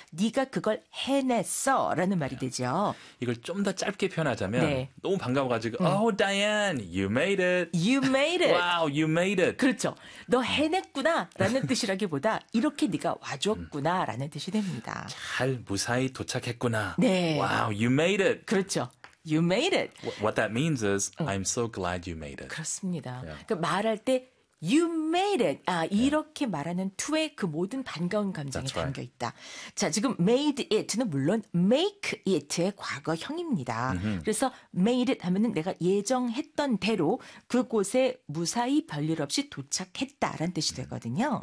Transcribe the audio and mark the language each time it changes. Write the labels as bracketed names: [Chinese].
[Korean] 네가 그걸 해냈어. 라는 말이 되죠. 이걸 좀 더 짧게 표현하자면 너무 반가워가지고 [English] Oh, Diane, you made it. You made it. Wow, you made it. [Korean] 그렇죠. 너 해냈구나 라는 뜻이라기보다 이렇게 네가 와줬구나 라는 뜻이 됩니다. 잘 무사히 도착했구나. 네. [English] Wow, you made it. [Korean] 그렇죠. [English] You made it. What that means is I'm so glad you made it. [Korean] 그렇습니다. [English] Yeah. [Korean] 그 말할 때 [English] You made it. [Korean] 아, 이렇게 말하는 to의 그 모든 반가운 감정이 [English] That's [Korean] 담겨있다. [English] Right. [Korean] 자, 지금 made it는 물론 make it의 과거형입니다. Mm-hmm. 그래서 made it 하면은 내가 예정했던 대로 그곳에 무사히 별일 없이 도착했다라는 뜻이 되거든요.